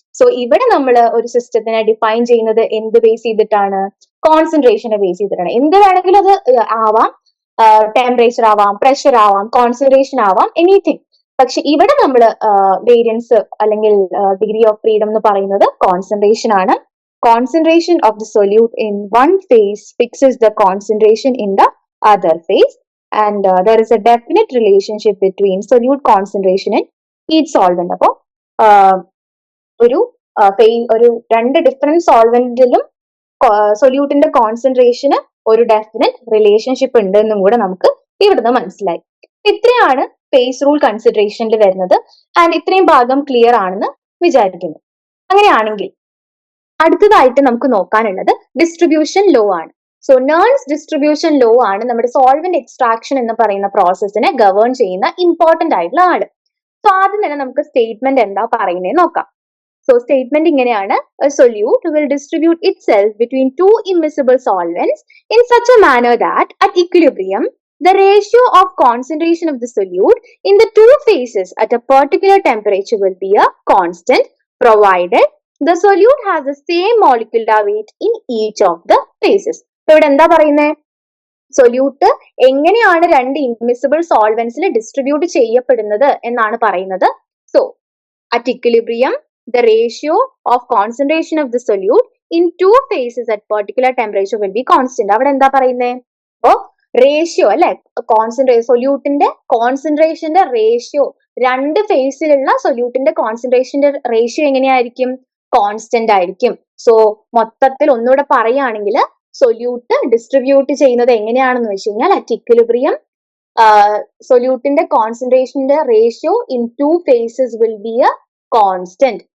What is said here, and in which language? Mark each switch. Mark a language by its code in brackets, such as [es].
[ml] So ഇവിടെ നമ്മൾ ഒരു സിസ്റ്റത്തിനെ ഡിഫൈൻ ചെയ്യുന്നത് എന്ത് ബേസ് ചെയ്തിട്ടാണ്? കോൺസെൻട്രേഷനെ ബേസ് ചെയ്തിട്ടാണ്. എന്ത് വേണമെങ്കിലും അത് ആവാം, ടെമ്പറേച്ചർ ആവാം, പ്രഷർ ആവാം, കോൺസെൻട്രേഷൻ ആവാം, എനിത്തിങ്. പക്ഷെ ഇവിടെ നമ്മൾ വേരിയൻസ് അല്ലെങ്കിൽ ഡിഗ്രി ഓഫ് ഫ്രീഡം എന്ന് പറയുന്നത് കോൺസെൻട്രേഷൻ ആണ്. [en] Concentration of the solute in one phase fixes the concentration in the other phase, and there is a definite relationship between solute concentration and each solvent. [ml] അപ്പോൾ ഒരു രണ്ട് different സോൾവെന്റിലും സൊല്യൂട്ടിന്റെ കോൺസെൻട്രേഷന് ഒരു definite relationship ഉണ്ട് എന്നും കൂടെ നമുക്ക് ഇവിടുന്ന് മനസ്സിലായി. ഇത്രയാണ് ഫേസ് റൂൾ കൺസിഡറേഷനിൽ വരുന്നത്. ആൻഡ് ഇത്രയും ഭാഗം ക്ലിയർ ആണെന്ന് വിചാരിക്കുന്നു. അങ്ങനെയാണെങ്കിൽ അടുത്തതായിട്ട് നമുക്ക് നോക്കാനുള്ളത് ഡിസ്ട്രിബ്യൂഷൻ ലോ ആണ്. സോ നേൺസ് ഡിസ്ട്രിബ്യൂഷൻ ലോ ആണ് നമ്മുടെ സോൾവെന്റ് എക്സ്ട്രാക്ഷൻ എന്ന് പറയുന്ന പ്രോസസ്സിനെ ഗവേൺ ചെയ്യുന്ന ഇമ്പോർട്ടന്റ് ആയിട്ടുള്ള ആള്. സോ ആദ്യം തന്നെ നമുക്ക് സ്റ്റേറ്റ്മെന്റ് എന്താ പറയുന്നത് നോക്കാം. [en] So statement ഇങ്ങനെയാണ്: a solute will distribute itself between two immiscible solvents in such a manner that at equilibrium the ratio of concentration of the solute in the two phases at a particular temperature will be a constant provided the solute has the same molecular weight in each of the phases. [ml] ഇവിടെ എന്താ പറയുന്നത്? Solute എങ്ങനെയാണ് രണ്ട് immiscible സോൾവെന്റ്സിൽ distribute ചെയ്യപ്പെടുന്നത് എന്നാണ് പറയുന്നത്. [en] So at equilibrium the ratio of concentration of the solute in two phases at particular temperature will be constant. [ml] അവിടെ എന്താ പറയുന്നത്? അപ്പോ റേഷ്യോ അല്ലെ, സൊല്യൂട്ടിന്റെ കോൺസെൻട്രേഷന്റെ റേഷ്യോ, രണ്ട് ഫേസിലുള്ള സൊല്യൂട്ടിന്റെ കോൺസെൻട്രേഷന്റെ റേഷ്യോ എങ്ങനെയായിരിക്കും? കോൺസ്റ്റന്റ് ആയിരിക്കും. സോ മൊത്തത്തിൽ ഒന്നുകൂടെ പറയുകയാണെങ്കിൽ സൊല്യൂട്ട് ഡിസ്ട്രിബ്യൂട്ട് ചെയ്യുന്നത് എങ്ങനെയാണെന്ന് വെച്ച് കഴിഞ്ഞാൽ at equilibrium സൊല്യൂട്ടിന്റെ കോൺസെൻട്രേഷന്റെ ratio [en] In two phases will be a constant.